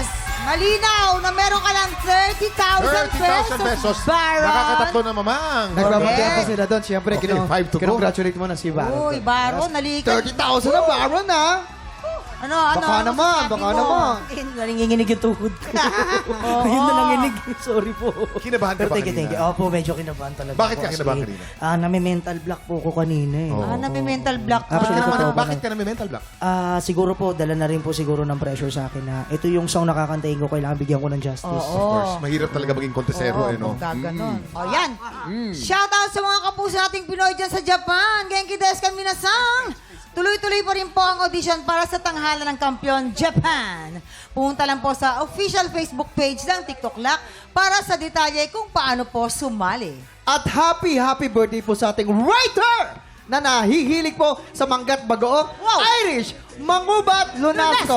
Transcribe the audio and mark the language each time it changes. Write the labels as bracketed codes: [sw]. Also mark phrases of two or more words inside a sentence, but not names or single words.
[tl] Malinaw na meron ka lang 30,000 pesos, Baron. Nakakatatlo na, Mamang. Nagbabagyan pa sila doon. Siyempre, [en] Okay, 5 to go. [tl] kinongratulate mo na si Baron. Uy, Baron, nalikan. 30,000 na Baron, ha? Ano? Baka naman, masasabi baka mo? naman. Nanginginig yung tuhod ko. Ayun na nanginig. Sorry po. Kinabahan ka Pero ba [en] thank you. [tl] kanina? Opo, medyo kinabahan talaga. Bakit ako ka kinabahan kasi, kanina? nami-mental block po ko kanina eh. Nami-mental block ka. Actually, totoo ba Bakit na- ka na may mental block? Siguro po, dala na rin po siguro ng pressure sa akin na ito yung song nakakantahin ko, kailangan bigyan ko ng justice. [en] Of course. [tl] Mahirap talaga maging kontesero, eh, no? Gaganon. O yan. [en] Shout out [tl] sa mga kapuso nating Pinoy dyan sa Japan. [ja] 元気ですか皆さん. [tl] Tuloy-tuloy pa rin po ang audition para sa tanghalan ng kampiyon Japan. Pumunta lang po sa [en] official Facebook page [tl] ng TikTok Lock para sa detalye kung paano po sumali. At [en] happy birthday [tl] po sa ating writer na nahihilig po sa manggat bagoong Irish Mangubat Lunasco.